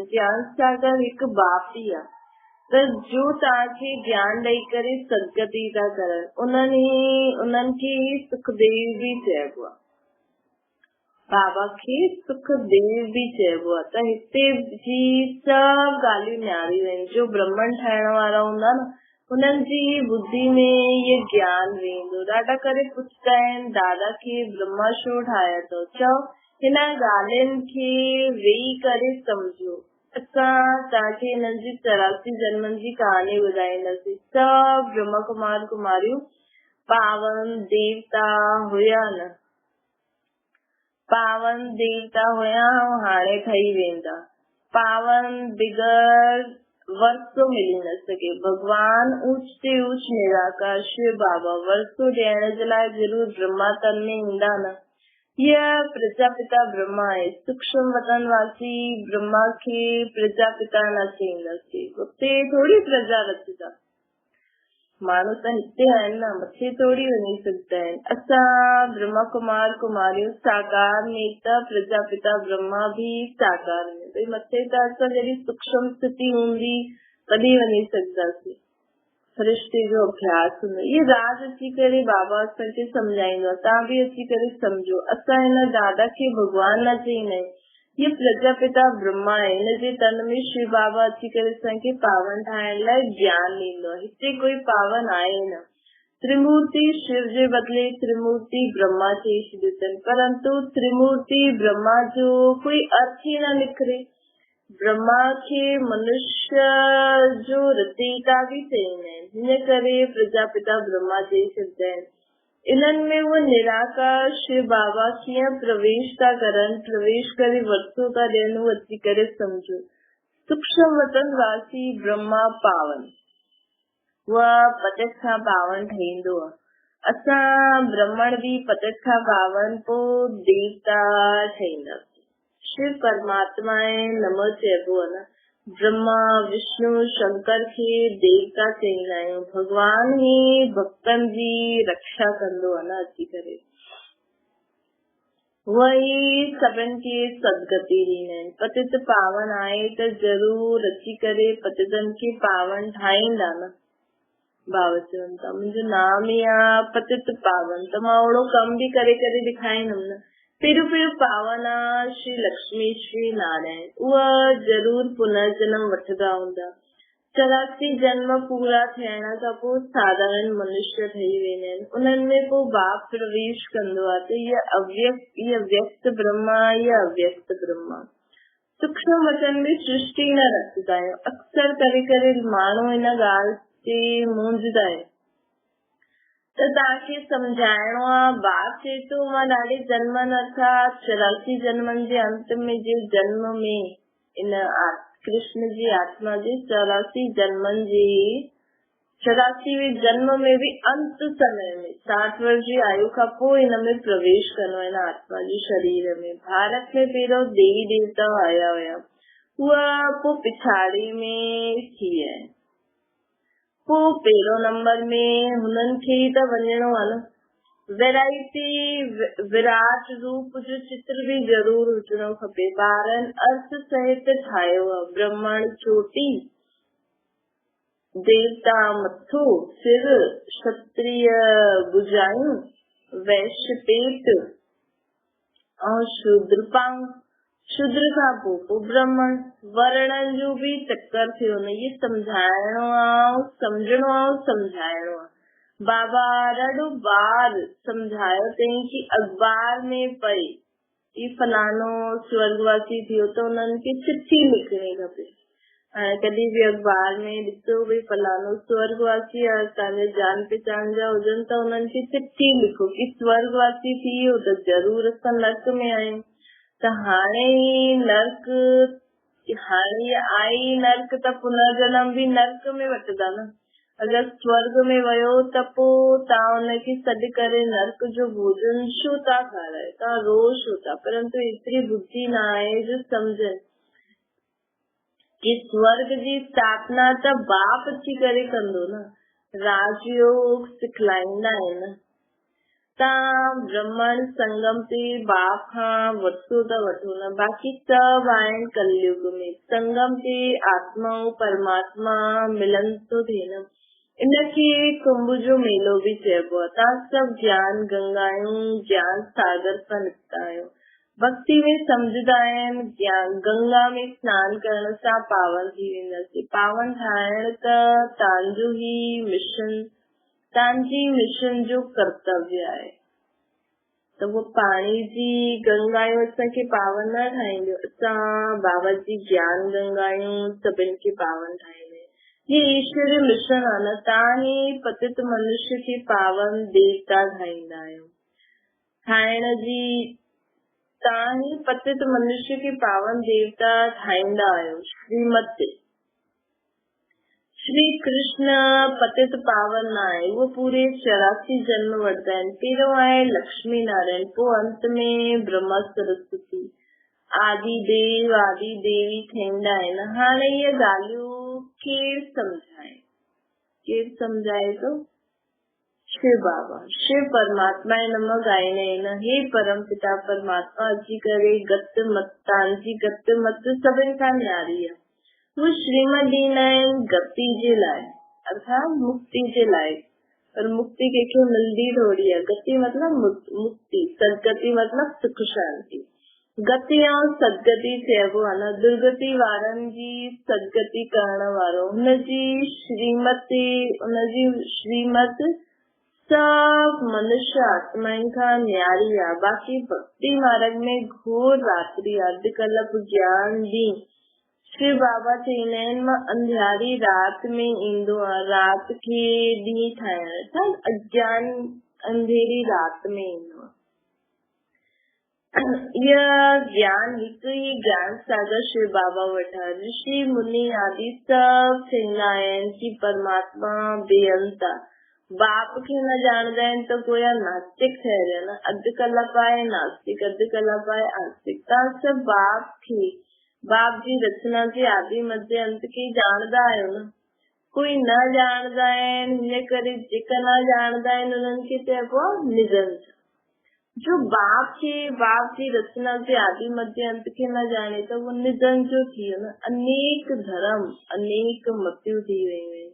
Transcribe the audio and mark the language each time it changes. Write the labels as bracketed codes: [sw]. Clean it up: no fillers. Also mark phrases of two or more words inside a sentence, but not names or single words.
[sd] ज्ञान सागर हिकु बाप ई आहे, त जो तव्हांखे ज्ञान ॾेई करे सदगति था करनि, उन्हनि खे सुखदेव बि चइबो आहे। बाबा खे सुखदेव बि चइबो आहे। त हिते जी सभु ॻाल्हियूं न्यारियूं आहिनि। जो ब्रह्मन ठाहिण वारा हूंदा न, उन्हनि जी बुद्धि में ये ज्ञान वेंदो। ॾाढा करे पुछंदा आहिनि दादा खे ब्रह्मा छो ठाहिया अथव? चओ हिन ॻाल्हियुनि खे वेही करे सम्झो। असां तव्हांखे हिननि जी 84 जन्मनि जी कहानी ॿुधाईंदासीं। सभु ब्रह्मा कुमार कुमारियूं पावन देवता हुया न, पावन देवता हुया ऐं हाणे ठही वेंदा पावन। बिगर वरसो मिली न सके। भगवान ऊच ते ऊच निराकार शिव बाबा वरसो ॾियण जे लाइ जरूर ब्रह्मा तन में ईंदा न। यह प्रजापिता ब्रह्मा आहे। सूक्ष्म वतन वासी ब्रह्मा खे प्रजापिता न चईंदासीं। उते थोरी प्रजा रचंदा, माण्हू त हिते आहिनि न, मथे थोरी वञी सघंदा आहिनि। असां ब्रह्मा कुमार कुमारियूं साकार में त प्रजापिता ब्रह्मा बि साकार में। भई मथे त असां जॾहिं सूक्ष्म स्थिति हूंदी तॾहिं वञी सघंदासीं, सृष्टि जो अभ्यास हूंदो। ये राज अची करे बाबा असांखे सम्झाईंदो, तव्हां बि अची करे सम्झो। असां हिन दादा खे भगवान न चईंदा आहियूं, ये प्रजापिता ब्रह्मा आहे। हिनजे तन में शिव बाबा अची करे असांखे पावन ठाहिण लाइ ज्ञान ॾींदो आहे। हिते कोई पावन आहे न। त्रिमूर्ति शिव जे बदिले त्रिमूर्ति ब्रह्मा चई छॾियो अथनि, परंतु त्रिमूर्ति ब्रह्मा जो कोई अर्थ ई न निकिरे। ब्रह्मा खे मनुष्य जो रचयिता बि चईंदा आहिनि, हिन करे प्रजापिता ब्रह्मा चई छॾंदा आहिनि। इन्हनि में वो निराकार शिव बाबा कीअं प्रवेश था करनि, प्रवेश करे वरसो था ॾियनि, उहो अची करे सम्झो। सूक्ष्म वतन वासी ब्रह्मा पावन, उहा पतित खां पावन ठहींदो आहे। असां ब्रह्मण बि पतित खां पावन पोइ देवता ठहींदासीं। शिव परमात्मा नमो चइबो आहे न। ब्रह्मा विष्णु शंकर खे देवता चईंदा आहियूं। भगवान ई भक्तनि जी रक्षा कंदो आहे न अची करे। वही सभिनि खे सदगति ॾींदा आहिनि। पतित पावन आहे त ज़रूर अची करे पतितनि खे पावन ठाहींदा न। बाबा चवनि था मुंहिंजो नाम ई आहे पतित पावन, त मां ओड़ो कम बि करे करे ॾेखारींदमि न। पहिरियों पावन आहे श्री लक्ष्मी श्री नारायण, उहा जरूर पुनर्जन्म वठंदा हूंदा। 84 जन्म पूरा थियण खां पोइ साधारण मनुष्य ठही वेंदा आहिनि। उन्हनि में पोइ बाप प्रवेश कंदो आहे त इहा व्यक्त ब्रह्मा, इहा अव्यक्त ब्रह्मा। सूक्ष्म वचन में सृष्टि न रखंदा आहियूं। अक्सर करे माण्हू हिन ॻाल्हि ते मूंझदा आहिनि, त तव्हांखे सम्झाइणो आहे। बाप चए थो मां ॾाढे जन्मनि अर्थात 84 जन्मनि जे अंत में जे जन्म में इन कृष्ण जी आत्मा जे 84 जन्मनि जे 84वें जन्म में बि अंत समय में 60 वर्ष जी आयु खां पोइ हिन में प्रवेश करणो आहे, आत्मा जे शरीर में। भारत में पहिरियों देवी देवता आया हुया, उहा पोइ पिछाड़ी में थी आहे। पोइ पहिरों नंबर में हुननि खे ई त वञणो आहे न। वैरायटी विराट रूप जो चित्र बि जरूर हुजणो खपे। ॿारनि अर्थ सहित ठाहियो आहे। ब्रह्मण चोटी, देवता मथो सिर, क्षत्रिय भुजायूं, वैश्य पेट ऐं शूद्र पांव। शूद्र खां पोइ ब्राह्मण। वर्णन जो बि चक्कर थियो न। ये सम्झाइणो आहे, सम्झणो आहे, सम्झाइणो आहे। बाबा ॾाढो बार सम्झायो अथई कि अखबार में पढ़े ही फलानो स्वर्गवासी थियो त उन्हनि खे चिठी लिखणी खपे। हाणे कॾहिं बि अखबार में ॾिसो भई फलानो स्वर्गवासी आहे, तव्हांजे जान पहचान जा हुजनि त उन्हनि खे चिठी लिखो कि स्वर्गवासी थी वियो त जरूर असां नर्क में आहियूं। त हाणे नर्क हाणे आई नर्क त पुनर्जन्म भी नर्क में वठंदा न। अगर स्वर्ग में वयो त पोइ तव्हां हुनखे सॾु करे नर्क जो भोजन छो था खारायो, तव्हां रोज़ छो था। परंतु एतिरी बुद्धि न आहे जो सम्झनि कि स्वर्ग जी स्थापना त बाप अची करे कंदो न। राजयोग सिखलाईंदा आहिनि। तव्हां ब्रह्मण संगम ते बाप खां वरितो था वठो न, बाक़ी सभु आहिनि कलयुग में। संगम ते आत्मा ऐं परमात्मा मिलन थो थिए न, इनखे कुंभ जो मेलो भी चइबो आहे। तव्हां सभु ज्ञान गंगा आहियो, ज्ञान सागर सां निकिता आहियो। भक्ति में सम्झंदा आहिनि ज्ञान गंगा में स्नान करण सां पावन थी वेंदासीं। पावन ठाहिण त तव्हांजो ही मिशन, तव्हांजी मिशन जो कर्तव्य आहे। त वो पाणी जी गंगा आहियूं, असांखे पावन न ठाहींदियो। असां बाबा जी ज्ञान गंगा आहियूं, सभिनि खे पावन ठाहींदा। ये ईश्वरी मिशन आहे न। तव्हां ही पतित मनुष्य खे पावन देवता ठाहींदा आहियो। ठाहिण जी तव्हां ही पतित मनुष्य खे पावन देवता ठाहींदा आहियो। श्रीमत श्री कृष्ण पतित पावन न आहे, वो पूरे 84 जन्म वठंदा आहिनि। पहिरियों आहे लक्ष्मी नारायण, पोइ अंत में ब्रह्मा सरस्वती, आदि देव आदि देवी थींदा आहिनि। हाणे इहे ॻाल्हियूं केरु सम्झाए, केरु सम्झाए थो? शिव बाबा, शिव परमात्मा जे नम ॻाईंदा आहिनि। हे परम पिता परमात्मा अची करे गत मत, तव्हांजी गत मत सभिनि खां न्यारी आहे। वो श्रीमत ॾींदा आहिनि गति जे लाइ, अर्थात मुक्ति जे लाइ। पर मुक्ति कंहिंखे मिलंदी थोड़ी आहे। गति मतलब मुक्ति, सदगति मतलब सुख शांति। गति ऐं सदगति चइबो आहे न। दुर्गति वारनि जी सदगति करण वारो, हुनजी श्रीमत सब मनुष्य आत्माउनि खां न्यारी आहे। बाक़ी भक्ति मार्ग में घोर रात्रि आहे, अधकल्प ज्ञान ॾींहुं। शिव बाबा चईंदा आहिनि मां अंधियारी रात में ईंदो आहे, रात खे ॾींहुं ठाहिण, अर्थात अज्ञान अंधेरी रात में ईंदो आहे। इहा ज्ञान हिकु ही ज्ञान सागर शिव बाबा वटि आहे। ऋषि मुनि आदि सभु चईंदा आहिनि कि परमात्मा बेअंत आहे। बाप खे न ॼाणंदा आहिनि त गोया नास्तिक ठहिरिया न। अधु कलाक आहे नास्तिक, अधु कलाक आहे आस्तिक। तव्हां सभु बाप खे, बाप जी रचना जे आदि मध्य अंत खे ॼाणंदा आहियो न। कोई न ॼाणंदा आहिनि, हिन करे जेका न ॼाणंदा आहिनि उन्हनि खे चइबो आहे निरंजन। जो बाप खे, बाप जी रचना जे आदि मध्य अंत खे न ॼाणे त वो निधन जो थी वियो न। अनेक धर्म, अनेक मतियूं थी वयूं आहिनि।